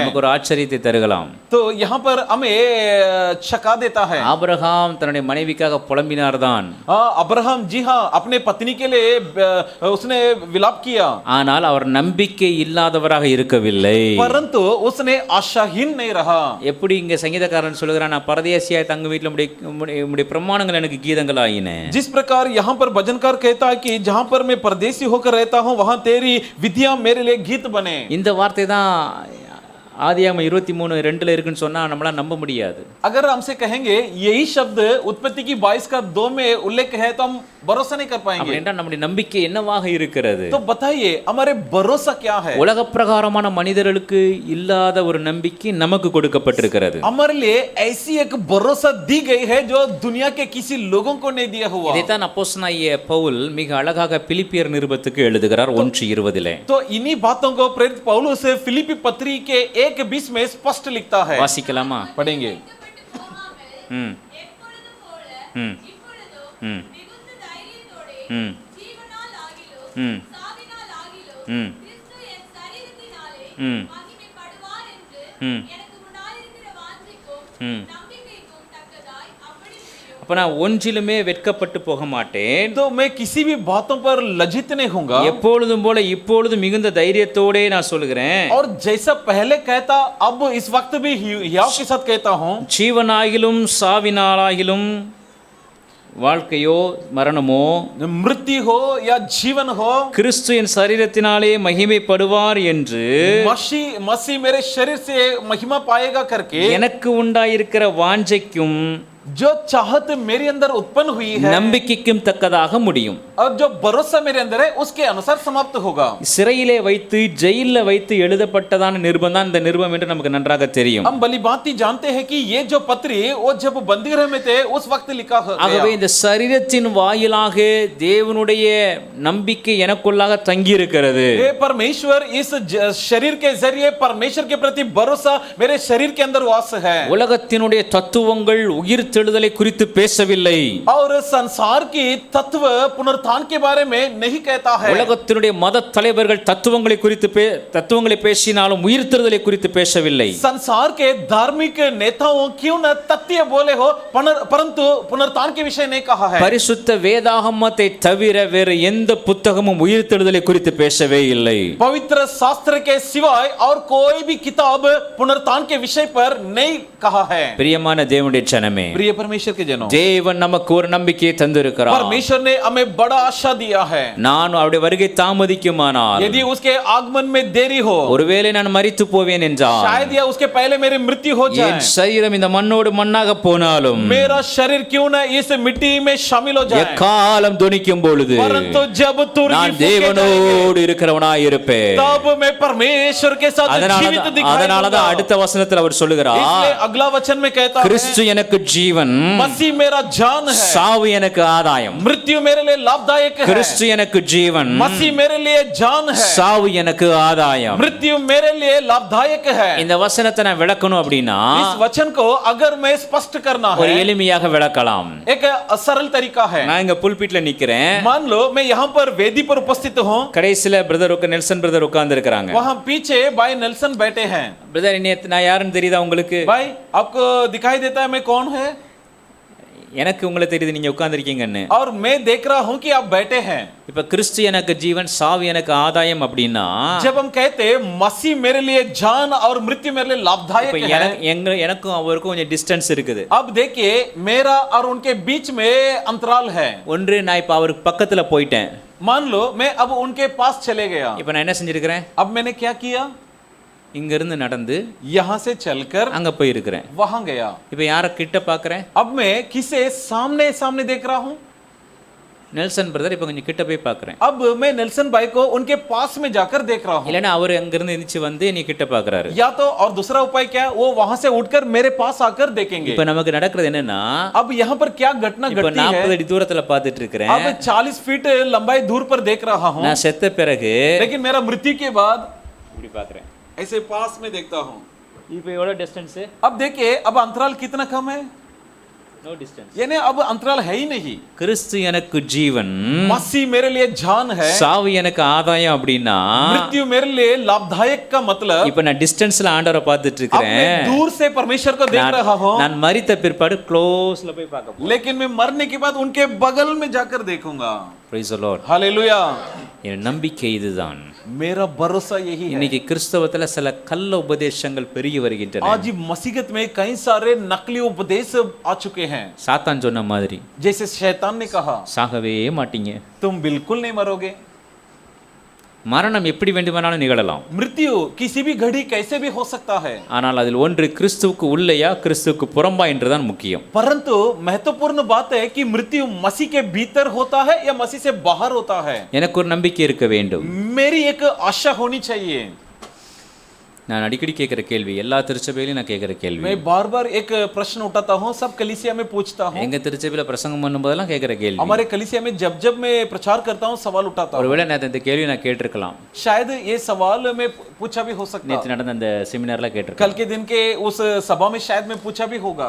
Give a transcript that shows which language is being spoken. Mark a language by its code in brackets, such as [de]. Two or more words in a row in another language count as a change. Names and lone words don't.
[ta] நமக்கு ஒரு ஆச்சரியத்தை தருகலாம். [hi] तो यहाँ पर हमें छका देता है. [ta] ஆபிரகாம் தன்னுடைய மனைவிக்காக புலம்பினார் தான். [hi] अब्राहम जी हाँ अपने पत्नी के लिए उसने विलाप किया, [ta] ஆனால் அவர் நம்பிக்கை இல்லாதவராக இருக்கவில்லை. [hi] परंतु उसने आशाहीन नहीं रहा. [ta] எப்படி இங்க சங்கீதக்காரன் சொல்லுகிறான், நான் பரதேசியாய் தங்க வீட்டில் உம்முடைய பிரமாணங்கள் எனக்கு கீதங்களாயின. [hi] जिस प्रकार यहाँ पर भजनकार कहता है कि जहाँ पर मैं परदेसी होकर रहता हूँ वहाँ तेरी विधियां मेरे लिए गीत बने. [ta] இந்த வார்த்தை தான் ஆதியாகமம் 23:2 இருக்குன்னு சொன்னா நம்மளால நம்ப முடியாது. [hi] अगर हमसे कहेंगे यही शब्द उत्पत्ति की 22 का 2 में उल्लेख है तो हम भरोसा नहीं कर पाएंगे. [ta] அப்படின்னா நம்முடைய நம்பிக்கை என்னவாக இருக்கிறது? [hi] तो बताइए हमारे भरोसा क्या है? [ta] உலக பிரகாரமான மனிதர்களுக்கு இல்லாத ஒரு நம்பிக்கை நமக்கு கொடுக்கப்பட்டிருக்கிறது. [hi] हमारे लिए ऐसी एक भरोसा दी गई है जो दुनिया के किसी लोगों को नहीं दिया हुआ. [ta] இதைத்தான் அப்போஸ்தலனாகிய பவுல் மிக அழகாக பிலிப்பியர் நிருபத்துக்கு எழுதுகிறார் 1:20. [hi] तो इन्हीं बातों को प्रेरित पौलुस फिलिप्पी पत्री के 1:20 में स्पष्ट लिखता है. [ta] வாசிக்கலாமா? [hi] पढ़ेंगे. ம் ம் ம் ம் ம் [ta] சாவினால் ஆகிலும் ம் கிறிஸ்து என் சரீரத்தினாலே ம் மகிமைப்படுவார் என்று ம் எனக்கு உண்டாயிருக்கிற வாஞ்சைக்கும் ம் நம்பிக்கைக்கும் தக்கதாய் அப்படி முடியும். அப்போ நான் ஒன்றிலுமே வெட்கப்பட்டு போக மாட்டேன். [hi] तो मैं किसी भी बातों पर लज्जित नहीं होऊंगा, [ta] எப்பொழுதும் போல இப்பொழுது மிகுந்த தைரியத்தோடே நான் சொல்கிறேன். [hi] और जैसा पहले कहता अब इस वक्त भी हियाव के साथ कहता हूँ, [ta] ஜீவனாகிலும் சாவினாலாகிலும் வாழ்க்கையோ மரணமோ [hi] मृत्यु हो या जीवन हो, [ta] கிறிஸ்து என் சரீரத்தினாலே மகிமைப்படுவார் என்று [hi] मसीह मेरे शरीर से महिमा पाएगा करके [ta] எனக்கு உண்டாயிருக்கிற வாஞ்சைக்கும் [hi] जो चाहत मेरे अंदर उत्पन्न हुई है [ta] நம்பிக்கைக்கும் தக்கதாக முடியும். [hi] और जो भरोसा मेरे अंदर है उसके अनुसार समाप्त होगा. [ta] சிறையிலே வைத்து ஜெயிலில் வைத்து எழுதப்பட்டதான நிருபம் தான் இந்த நிருபம் என்று நமக்கு நன்றாக தெரியும். [hi] हम भली भांति जानते हैं कि ये जो पत्री वो जब बंदीगृह में थे उस वक्त लिखा [ta] ஆகவே [hi] गया. [ta] இந்த சரீரத்தின் வாயிலாக தேவனுடைய நம்பிக்கை எனக்குள்ளாக தங்கி இருக்கிறது. [hi] ये परमेश्वर इस शरीर के जरिए परमेश्वर के प्रति भरोसा मेरे शरीर के अंदर वास है. [ta] உலகத்தினுடைய தத்துவங்கள் உயிர்த்தெழுதலை குறித்து பேசவில்லை. [hi] और संसार की तत्व पुनरुत्थान के बारे में नहीं कहता है. [ta] உலகத்தினுடைய மத தலைவர்கள் தத்துவங்களை பேசினாலும் உயிர்த்தெழுதலை குறித்து பேசவில்லை. [hi] संसार के धार्मिक नेताओं क्यों न तथ्य बोले हो परंतु पुनरुत्थान के विषय नहीं कहा है. [ta] பரிசுத்த வேதாகமத்தை தவிர வேறு எந்த புத்தகமும் உயிர்த்தெழுதலை குறித்து பேசவே இல்லை. [hi] पवित्र शास्त्र के सिवाय और कोई भी किताब पुनरुत्थान के विषय पर नहीं कहा है. [ta] பிரியமான தேவனுடைய ஜனமே, [hi] प्रिय परमेश्वर के जनों, [ta] தேவன் நமக்கு ஒரு நம்பிக்கையை தந்திருக்கிறார். [hi] परमेश्वर ने हमें बड़ा आशा दिया है. [ta] நான் அவருடைய வருகை தாமதிக்குமானால், [hi] यदि उसके आगमन में देरी हो, [ta] ஒருவேளை நான் மரித்து போவேன் என்றால், [hi] शायद या उसके पहले मेरी मृत्यु हो [ta] என் [hi] जाए, [ta] சரீரம் இந்த மண்ணோடு மண்ணாக போனாலும் [hi] मेरा शरीर क्यों न इस मिट्टी में शामिल हो जाए, [ta] எக்காலம் துணிக்கும் பொழுது [hi] परंतु जब तुरही [ta] நான் [hi] फूके जाएंगे, [ta] தேவனோடு இருக்கிறவனாய் இருப்பேன். [hi] तब मैं परमेश्वर के साथ जीवित दिखाई [ta] அதனாலதான் [hi] दूंगा. [ta] அடுத்த வசனத்தில் அவர் சொல்லுகிறார், [hi] इसलिए अगला वचन में कहता है, [ta] கிறிஸ்து எனக்கு ஜீவன், [hi] मसीह मेरा जान है, [ta] சாவு எனக்கு ஆதாயம். [hi] मृत्यु मेरे लिए लाभदायक है. [ta] கிறிஸ்து எனக்கு ஜீவன், [hi] मसीह मेरे लिए जान है, [ta] சாவு எனக்கு ஆதாயம். [hi] मृत्यु मेरे लिए लाभदायक है. [ta] இந்த वचனத்தை நான் விளக்கணும் அப்படின்னா [hi] इस वचन को अगर मैं स्पष्ट करना [ta] ஒரு [hi] है, [ta] எளிமையாக விளக்கலாம். [hi] एक सरल तरीका है. [ta] நான் இங்க புல்பிட்ல நிக்கிறேன். [hi] मान लो मैं यहाँ पर वेदी पर उपस्थित हूँ, [ta] கடைசில நெல்சன் பிரதர் உட்கார்ந்து இருக்கிறாங்க. [hi] वहाँ पीछे भाई नेल्सन बैठे हैं. [ta] பிரதர் நான் யாருன்னு தெரியுதா உங்களுக்கு? [hi] भाई आपको दिखाई देता है मैं कौन है? [ta] எனக்கு உங்களை தெரியுது நீங்க உட்கார்ந்திருக்கீங்கன்னு. [hi] और मैं देख रहा हूँ कि आप बैठे हैं. [ta] இப்ப கிறிஸ்து எனக்கு ஜீவன், சாவு எனக்கு ஆதாயம் அப்படின்னா, [hi] जब हम कहते मसीह मेरे लिए जान और मृत्यु मेरे लिए लाभदायक [ta] இப்ப [hi] है, [ta] எனக்கும் அவருக்கும் கொஞ்சம் டிஸ்டன்ஸ் இருக்குது. [hi] अब देखिए मेरा और उनके बीच में अंतराल है. [ta] ஒன்று, நான் இப்ப அவருக்கு பக்கத்துல போயிட்டேன். [hi] मान लो मैं अब उनके पास चले गया. [ta] இப்ப நான் என்ன செஞ்சிருக்கிறேன்? [hi] अब मैंने क्या किया? [ta] இங்க இருந்து நடந்து [hi] यहाँ से चलकर [ta] அங்க போய் இருக்கிறேன். [hi] वहां गया. [ta] இப்ப யார கிட்ட பாக்குறேன்? [hi] अब मैं किसे सामने सामने देख रहा हूँ? [ta] நெல்சன் பிரதர் இப்ப கொஞ்சம் கிட்ட போய் பாக்குறேன். [hi] अब मैं नेल्सन भाई को उनके पास में जाकर देख रहा हूँ. [ta] இல்லனா அவர் அங்க இருந்து எந்திரிச்சு வந்து நீ கிட்ட பாக்குறாரு. [hi] या तो और दूसरा उपाय क्या है, वो वहां से उठकर मेरे पास आकर देखेंगे. [ta] இப்ப நமக்கு நடக்கிறது என்னன்னா, [hi] अब यहाँ पर क्या घटना [ta] இப்ப [hi] घटती 40 है? [ta] அடி தூரத்துல பாத்துட்டு இருக்கிறேன். [hi] अब 40 फीट लंबाई दूर पर देख रहा हूँ, [ta] நான் செத்த பிறகு [hi] लेकिन मेरा मृत्यु के बाद [ta] இப்படி பாக்குறேன். [hi] ऐसे पास में देखता हूँ. [ta] இப்போ எவ்வளவு டிஸ்டன்ஸ்? [hi] अब देखिए अब अंतराल कितना कम है, [en] no distance. [hi] यानी अब अंतराल है ही नहीं. [ta] கிறிஸ்து எனக்கு ஜீவன், [hi] मसीह मेरे लिए जान है, [ta] சாவு எனக்கு ஆதாயம் அப்படின்னா, [hi] मृत्यु मेरे लिए लाभदायक का मतलब, [ta] இப்ப நான் டிஸ்டன்ஸ்ல ஆண்டவரை பார்த்துட்டு [hi] अब मैं [ta] இருக்கிறேன். [hi] दूर से परमेश्वर को देख रहा हूँ, [ta] நான் மரித்த பிற்பாடு க்ளோஸ்ல போய் பார்க்க போறேன். [hi] लेकिन मैं मरने के बाद उनके बगल में जाकर देखूंगा. [en] Praise the Lord. [hi] हालेलुया. [ta] என் நம்பிக்கை இதுதான். [hi] मेरा भरोसा यही है. [ta] இன்னைக்கு கிறிஸ்தவத்துல சில கள்ள உபதேசங்கள் பெருகி வருகின்றன. [hi] आज मसीहत में कई सारे नकली उपदेश आ चुके हैं. [ta] சாத்தான் சொன்ன மாதிரி [hi] जैसे शैतान ने कहा [ta] சாகவே மாட்டீங்க. [hi] तुम बिल्कुल नहीं मरोगे. [ta] மரணம் எப்படி வேண்டுமானாலும் நிகழலாம். [hi] मृत्यु किसी भी घड़ी कैसे भी हो सकता है. [ta] ஆனால் அதில் ஒன்று கிறிஸ்துவுக்கு உள்ளேயா கிறிஸ்துவுக்கு புறம்பா என்றுதான் முக்கியம். [hi] परंतु महत्वपूर्ण बात है कि मृत्यु मसीह के भीतर होता है या मसीह से बाहर होता है. [ta] எனக்கு ஒரு நம்பிக்கை இருக்க வேண்டும். [hi] मेरी एक आशा होनी चाहिए. [ta] நான் அடிக்கடி கேட்கிற கேள்வி, எல்லா திருச்சபையிலும் நான் கேட்கிற கேள்வி, [hi] मैं बार बार एक प्रश्न उठाता हूँ, सब कलीसिया में पूछता हूँ. [ta] எங்க திருச்சபையில பிரசங்கம் பண்ணும்போதெல்லாம் கேட்கிற கேள்வி. [hi] हमारे कलीसिया में जब जब मैं प्रचार करता हूँ सवाल उठाता हूँ. [ta] ஒருவேளை நான் இந்த கேள்வி நான் கேட்டிருக்கலாம். [hi] शायद ये सवाल मैं पूछा भी हो सकता. [ta] நேற்று நடந்த அந்த செமினார்ல [hi] कल [ta] கேட்டிருக்கேன். [hi] के दिन के उस सभा में शायद मैं पूछा भी होगा.